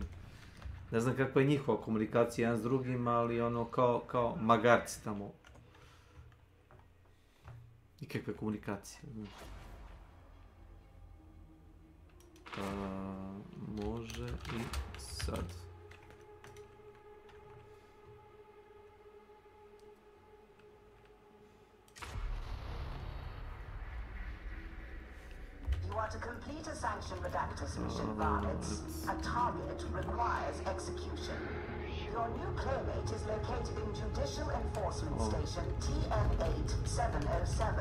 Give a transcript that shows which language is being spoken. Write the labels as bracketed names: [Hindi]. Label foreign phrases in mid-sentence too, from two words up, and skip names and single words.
[Serbian] Ne znam kakva je njihova komunikacija jedan s drugim, ali ono kao magarci tamo. Nikakve komunikacije. Može i sad. [English] You are to complete a sanctioned redactus mission, Varnitz. A target requires execution. Your new playmate is located in Judicial Enforcement Station TN8707.